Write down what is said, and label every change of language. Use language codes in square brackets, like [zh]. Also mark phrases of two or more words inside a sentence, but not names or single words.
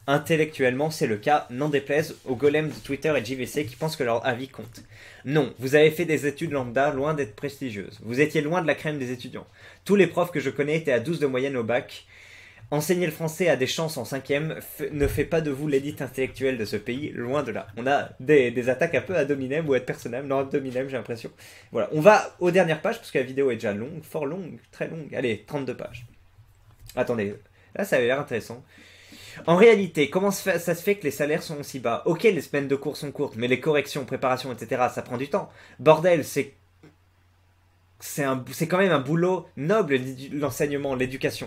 [fr] Intellectuellement, c'est le cas, n'en déplaise aux golems de Twitter et de JVC qui pensent que leur avis compte. Non, vous avez fait des études lambda loin d'être prestigieuses. Vous étiez loin de la crème des étudiants. Tous les profs que je connais étaient à 12 de moyenne au bac. Enseigner le français à des chances en 5e ne fait pas de vous l'élite intellectuelle de ce pays, loin de là. On a des attaques un peu [la] ad hominem [fr] ou [la] ad personam, [fr] non [la] ad hominem [fr] j'ai l'impression. Voilà, on va aux dernières pages parce que la vidéo est déjà longue, fort longue, très longue. Allez, 32 pages. Attendez, là ça avait l'air intéressant. En réalité, comment ça se fait que les salaires sont aussi bas? Ok, les semaines de cours sont courtes, mais les corrections, préparations, etc., ça prend du temps. Bordel, c'est quand même un boulot noble, l'enseignement, l'éducation.